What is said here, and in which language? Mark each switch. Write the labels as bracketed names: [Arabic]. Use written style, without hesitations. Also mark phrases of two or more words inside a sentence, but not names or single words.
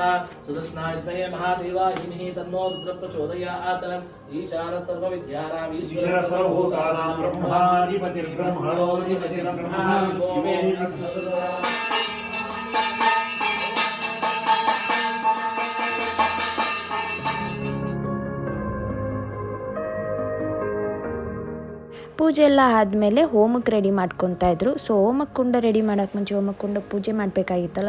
[Sanskrit] सुदर्शनाय महादेवाय तन्नो रुद्रः प्रचोदयात्। ईशानः सर्वविद्यानाम् ईश्वरः सर्वभूतानां ब्रह्माधिपतिर्ब्रह्मणोऽधिपतिर्ब्रह्मा शिवो मे। [Kannada] ಪೂಜೆ ಎಲ್ಲ ಆದಮೇಲೆ ಹೋಮಕ್ಕೆ ರೆಡಿ ಮಾಡ್ಕೊತಾ ಇದ್ರು. ಸೊ ಹೋಮಕ್ಕೆ ಕುಂಡ ರೆಡಿ ಮಾಡೋಕ್ಕೆ ಮುಂಚೆ ಹೋಮಕ್ಕೆ ಕುಂಡ ಪೂಜೆ ಮಾಡಬೇಕಾಗಿತ್ತಲ್ಲ.